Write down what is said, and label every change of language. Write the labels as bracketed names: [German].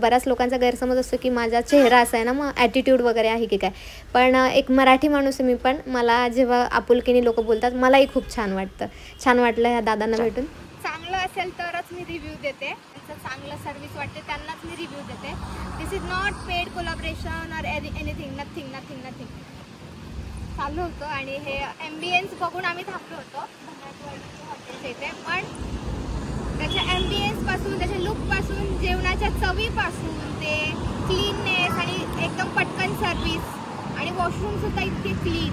[Marathi] बऱ्याच लोकांचा गैरसमज असतो की माझा चेहरा असा आहे ना, मग ॲटिट्यूड वगैरे आहे की काय. पण एक मराठी माणूस आहे मी, पण मला जेव्हा आपुलकीने लोक बोलतात मलाही खूप छान वाटतं. छान वाटलं ह्या दादांना भेटून. चांगलं असेल तरच मी रिव्ह्यू देते. चांगलं सर्व्हिस वाटते त्यांनाच मी रिव्ह्यू देते. [English] This is not paid collaboration or anything. [Marathi] Nothing चालू होतं. आणि हे ॲम्बियन्स बघून आम्ही थांबलो होतो हॉटेलच्या इथे. पण त्याच्या ॲम्बियन्सपासून, त्याच्या लुकपासून, जेवणाच्या चवीपासून ते क्लीननेस आणि एकदम पटकन सर्व्हिस आणि वॉशरूमसुद्धा इतके क्लीन.